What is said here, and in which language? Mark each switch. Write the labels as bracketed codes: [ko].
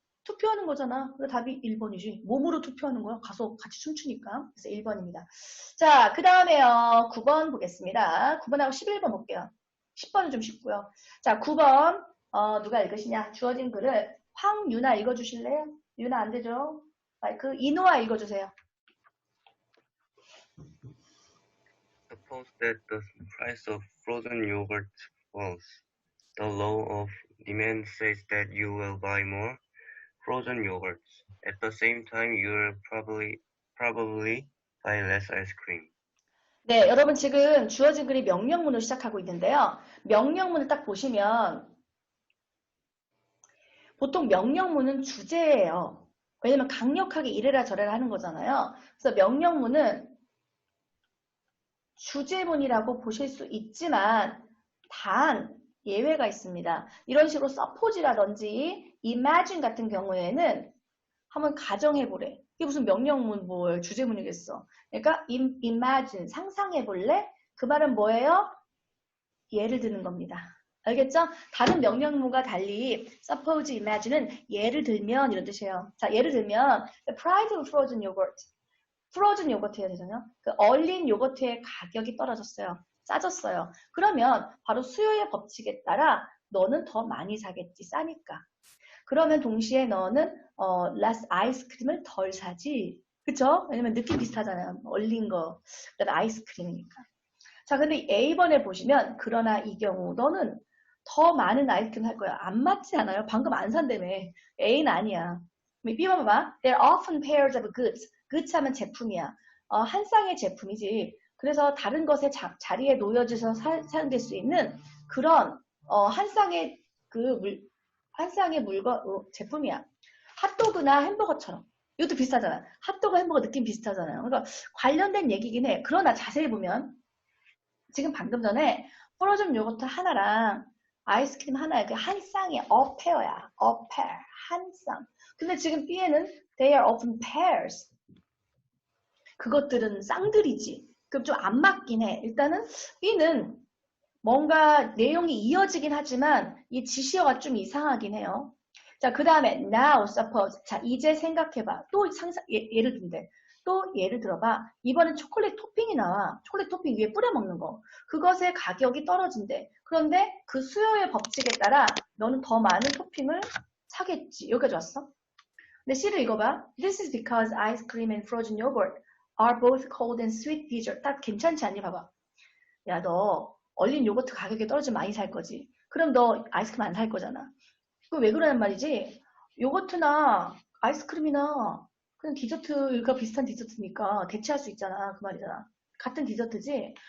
[ko] 투표하는 거잖아. 그래서 답이 1번이지. 몸으로 투표하는 거야. 가서 같이 춤추니까. 그래서 1번입니다. 자, 그 다음에요. 9번 보겠습니다. 9번하고 11번 볼게요. 10번은 좀 쉽고요. 자, 9번 누가 읽으시냐? 주어진 글을 황유나 읽어주실래요? 유나 안 되죠? 마이크 이노아 읽어주세요. [en] Suppose that the price of frozen yogurt falls. The law of demand says that you will buy more frozen yogurts. At the same time, you'll probably buy less ice cream. [ko] 네, 여러분 지금 주어진 글이 명령문으로 시작하고 있는데요. 명령문을 딱 보시면 보통 명령문은 주제예요. 왜냐면 강력하게 이래라 저래라 하는 거잖아요. 그래서 명령문은 주제문이라고 보실 수 있지만 단 예외가 있습니다. 이런 식으로 suppose라든지 imagine 같은 경우에는 한번 가정해보래. 이게 무슨 명령문 뭘 주제문이겠어. 그러니까 imagine 상상해볼래? 그 말은 뭐예요? 예를 드는 겁니다. 알겠죠? 다른 명령문과 달리 suppose, imagine은 예를 들면 이런 뜻이에요. 자, 예를 들면 [en] the price of frozen yogurt. [ko] 프로즌 요거트 해야 되잖아요. 그 얼린 요거트의 가격이 떨어졌어요. 싸졌어요. 그러면 바로 수요의 법칙에 따라 너는 더 많이 사겠지. 싸니까. 그러면 동시에 너는 less 아이스크림을 덜 사지. 그쵸? 왜냐면 느낌 비슷하잖아요. 얼린 거. 그다음에 아이스크림이니까. 자, 근데 A번에 보시면 그러나 이 경우 너는 더 많은 아이스크림 할 거야. 안 맞지 않아요? 방금 안 산다며. A는 아니야. B번 봐봐. [en] There are often pairs of goods. [ko] goods 하면 제품이야. 한 쌍의 제품이지. 그래서 다른 것의 자리에 놓여져서 사용될 수 있는 그런 한 쌍의 한 쌍의 물건 제품이야. 핫도그나 햄버거처럼. 이것도 비슷하잖아. 핫도그 햄버거 느낌 비슷하잖아요. 그러니까 관련된 얘기긴 해. 그러나 자세히 보면 지금 방금 전에 프로즌 요거트 하나랑 아이스크림 하나에 한 쌍이 a pair야. a pair. 한 쌍. 근데 지금 B에는 [en] they are often pairs. [ko] 그것들은 쌍들이지. 그럼 좀 안 맞긴 해. 일단은 B는 뭔가 내용이 이어지긴 하지만 이 지시어가 좀 이상하긴 해요. 자, 그 다음에 [en] now suppose. [ko] 자, 이제 생각해봐. 또 예를 든대. 또 예를 들어봐. 이번엔 초콜릿 토핑이 나와. 초콜릿 토핑 위에 뿌려 먹는 거. 그것의 가격이 떨어진대. 그런데 그 수요의 법칙에 따라 너는 더 많은 토핑을 사겠지. 여기까지 왔어? 근데 C를 읽어봐. [en] This is because ice cream and frozen yogurt are both cold and sweet dessert. [ko] 딱 괜찮지 않니? 봐봐. 야, 너 얼린 요거트 가격이 떨어지면 많이 살 거지. 그럼 너 아이스크림 안 살 거잖아. 그거 왜 그러냔 말이지? 요거트나 아이스크림이나 그냥 디저트가 비슷한 디저트니까 대체할 수 있잖아. 그 말이잖아. 같은 디저트지?